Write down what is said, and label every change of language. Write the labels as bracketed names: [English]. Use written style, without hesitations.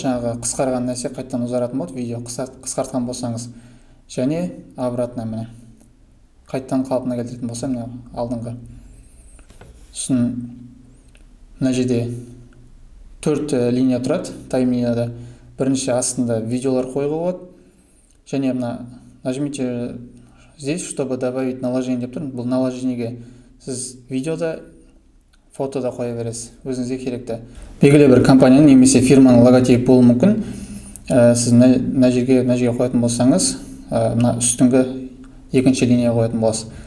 [Kazakh] Жаңағы қысқарған нәрсе қайтадан ұзаратын болады, видео қысқартқан болсаңыз. Және обратно міне қайтадан қалпына келтіретін болса, міне алдыңғы. Сосын мына жерде 4 линия тұрады, таймлинияда. Бірінші астында видеолар қойуға болады. Және [Russian] нажмите здесь, чтобы добавить наложение [Kazakh] деп тұр. Бұл наложениеге сіз видеода, фотода қоя бересіз, өзіңізге керекті. Белгілі бір компанияның немесе фирманың логотипі болуы мүмкін. Сіз мына жерге қоятын болсаңыз, мына үстіңгі екінші линия қоятын боласыз.